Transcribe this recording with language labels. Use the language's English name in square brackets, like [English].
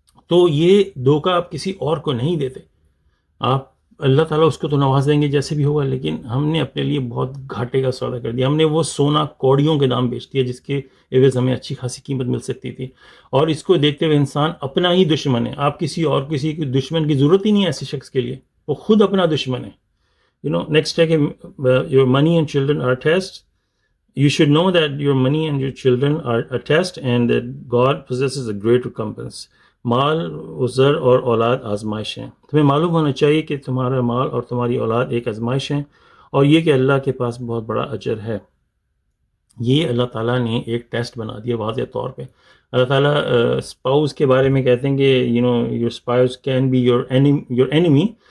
[Urdu] تو یہ دھوکہ آپ کسی اور کو نہیں دیتے، آپ اللہ تعالیٰ اس کو تو نواز دیں گے جیسے بھی ہوگا، لیکن ہم نے اپنے لیے بہت گھاٹے کا سودا کر دیا. ہم نے وہ سونا کوڑیوں کے دام بیچ دیا جس کے عوض ہمیں اچھی خاصی قیمت مل سکتی تھی. اور اس کو دیکھتے ہوئے انسان اپنا ہی دشمن ہے. آپ کسی کی دشمن کی ضرورت ہی نہیں ہے ایسے شخص کے لیے، وہ خود اپنا دشمن ہے. نیکسٹ ہے کہ [English] your money and children are a test. You should know that your money and your children are a test and that God possesses a great recompense. [Urdu] مال و زر اور اولاد آزمائش ہیں. تمہیں معلوم ہونا چاہیے کہ تمہارا مال اور تمہاری اولاد ایک آزمائش ہیں، اور یہ کہ اللہ کے پاس بہت بڑا اجر ہے. یہ اللہ تعالیٰ نے ایک ٹیسٹ بنا دیا واضح طور پہ. اللہ تعالیٰ اسپاؤس کے بارے میں کہتے ہیں کہ [English] Your spouse can be your enemy.